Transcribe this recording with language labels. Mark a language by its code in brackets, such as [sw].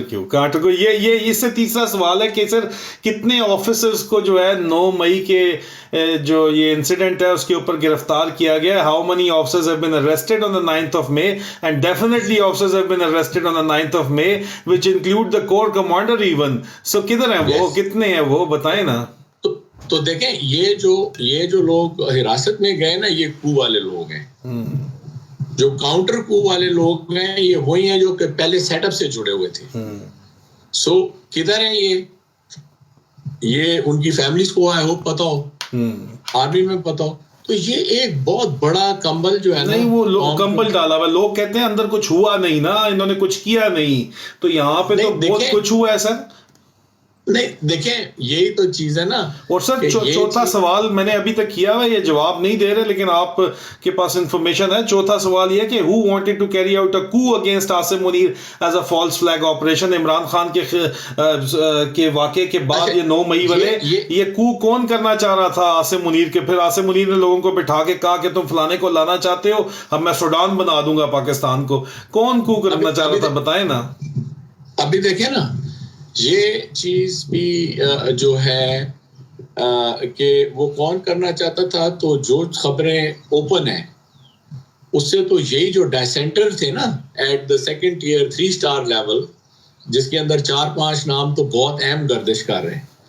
[ur] Counter کو یہ اس سے تیسرا سوال ہے کہ سر کتنے آفیسرز کو جو ہے 9 مئی کے جو یہ انسیڈنٹ ہے اس کے اوپر گرفتار کیا گیا. [en] How many officers have been arrested on the 9th of May and definitely officers have been arrested on the 9th of May which include the corps commander even. [ur] So کدھر ہیں وہ کتنے ہیں وہ بتائیں نا. تو دیکھیں یہ جو لوگ حراست میں گئے نا یہ کو والے لوگ ہیں. جو کاؤنٹر کو والے لوگ ہیں یہ وہی ہیں جو کہ پہلے سیٹ اپ سے جڑے ہوئے تھے. سو کدھر ہیں یہ ان کی فیملیز کو [en] I hope [ur] پتا ہو آرمی میں پتا ہو. تو یہ ایک بہت بڑا کمبل جو ہے نہیں وہ کمبل ڈالا ہوا لوگ کہتے ہیں اندر کچھ ہوا نہیں نا انہوں نے کچھ کیا نہیں تو یہاں پہ تو بہت کچھ ہوا ہے سر. نہیں دیکھیں یہی تو چیز ہے نا. اور سر چوتھا سوال میں نے ابھی تک کیا ہے یہ جواب نہیں دے رہے لیکن آپ کے پاس انفارمیشن ہے. چوتھا سوال یہ کہ [en] who wanted to carry out a coup against Asim Munir as a false flag operation. [ur] Imran Khan کے واقعے کے بعد یہ 9 مئی والے یہ coup کون کرنا چاہ رہا تھا عاصم منیر کے. پھر عاصم منیر نے لوگوں کو بٹھا کے کہا کہ تم فلانے کو لانا چاہتے ہو اب میں سوڈان بنا دوں گا پاکستان کو. کون coup کرنا چاہ رہا تھا بتائیں نا. ابھی دیکھیں نا یہ چیز بھی جو ہے کہ وہ کون کرنا چاہتا تھا تو جو خبریں اوپن ہیں اس سے تو یہی جو ڈیسینٹر تھے نا at the [en] 2nd tier 3 star [ur] level جس کے اندر 4-5 نام تو بہت اہم گردش کر رہے ہیں.